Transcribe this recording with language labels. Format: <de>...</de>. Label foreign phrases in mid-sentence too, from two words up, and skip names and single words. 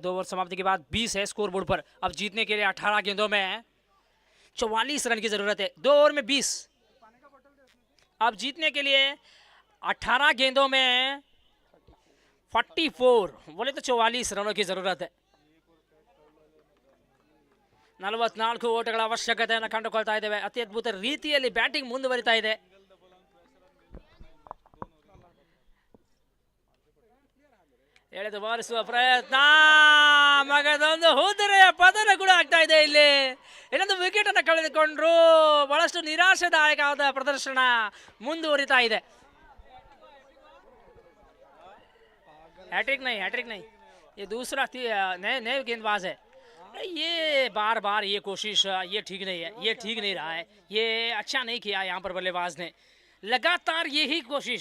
<hi>2 ओवर समाप्ति के बाद 20 है स्कोर बोर्ड पर। अब जीतने के लिए 18 गेंदों में 44 रन की जरूरत है। 2 ओवर में 20। अब जीतने के लिए 18 गेंदों में 44 बोले तो 44 रनों की जरूरत है।</hi> <kn>44 ಓಟಗಳ ಅವಶ್ಯಕತೆಯನ್ನು ಕಂಡುಕೊಳ್ತಾ ಇದ್ದೇವೆ। ಅತಿ ಅದ್ಭುತ ರೀತಿಯಲ್ಲಿ ಬ್ಯಾಟಿಂಗ್ ಮುಂದುವರಿತಾ ಇದೆ। ಎಳೆದು ಬಾರಿಸುವ ಪ್ರಯತ್ನ, ಮಗದೊಂದು ಹುದುರೆಯ ಪತನ ಕೂಡ ಆಗ್ತಾ ಇದೆ। ಇಲ್ಲಿ ಇನ್ನೊಂದು ವಿಕೆಟ್ ಅನ್ನು ಕಳೆದುಕೊಂಡ್ರು। ಬಹಳಷ್ಟು ನಿರಾಶಾದಾಯಕವಾದ ಪ್ರದರ್ಶನ ಮುಂದುವರಿತಾ ಇದೆ।</kn> <hi>हैट्रिक नहीं, ये दूसरा नए गेंदबाज है। ये बार बार ये कोशिश, ये ठीक नहीं है, ये ठीक नहीं रहा है, ये अच्छा नहीं किया यहाँ पर बल्लेबाज ने। लगातार यही कोशिश।</hi>